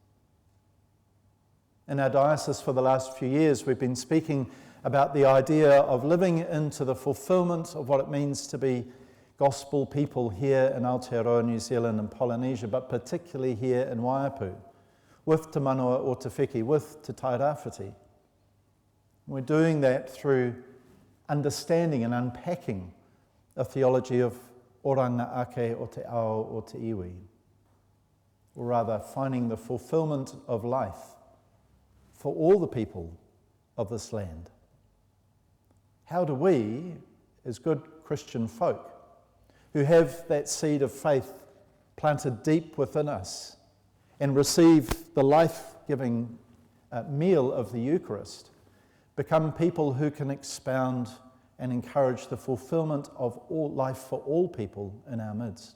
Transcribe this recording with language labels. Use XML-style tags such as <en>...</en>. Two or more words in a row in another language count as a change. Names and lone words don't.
<en>In our diocese for the last few years, we've been speaking about the idea of living into the fulfillment of what it means to be gospel people here in Aotearoa, New Zealand and Polynesia, but particularly here in Waiapu, with Te Manawa o Te Whiki, with Te Tairawhiti. We're doing that through understanding and unpacking a theology of</en> <mi>oranga ake o te ao o te iwi,</mi> <en>or rather finding the fulfillment of life for all the people of this land. How do we, as good Christian folk, who have that seed of faith planted deep within us and receive the life-giving meal of the Eucharist, become people who can expound and encourage the fulfillment of all life for all people in our midst?</en>